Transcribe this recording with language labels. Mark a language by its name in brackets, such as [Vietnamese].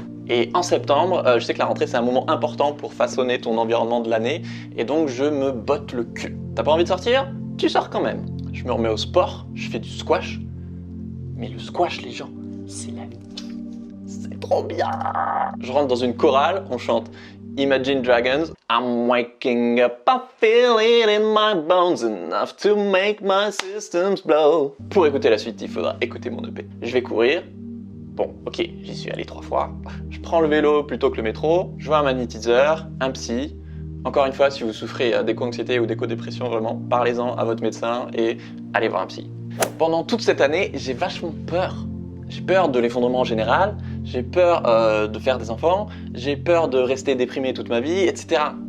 [French] Et en septembre, je sais que la rentrée c'est un moment important pour façonner ton environnement de l'année, et donc je me botte le cul. T'as pas envie de sortir ? Tu sors quand même. Je me remets au sport, je fais du squash. Mais le squash, les gens, c'est la vie. C'est trop bien. Je rentre dans une chorale, on chante Imagine Dragons. [English] I'm waking up, I feel it in my bones enough to make my systems blow. [French] Pour écouter la suite, il faudra écouter mon EP. Je vais courir. Bon, ok, j'y suis allé 3 fois. Je prends le vélo plutôt que le métro. Je vois un magnétiseur, un psy. Encore une fois, si vous souffrez d'éco-anxiété ou d'éco-dépression, vraiment, parlez-en à votre médecin et allez voir un psy. Pendant toute cette année, j'ai vachement peur. J'ai peur de l'effondrement en général, j'ai peur de faire des enfants, j'ai peur de rester déprimé toute ma vie, etc.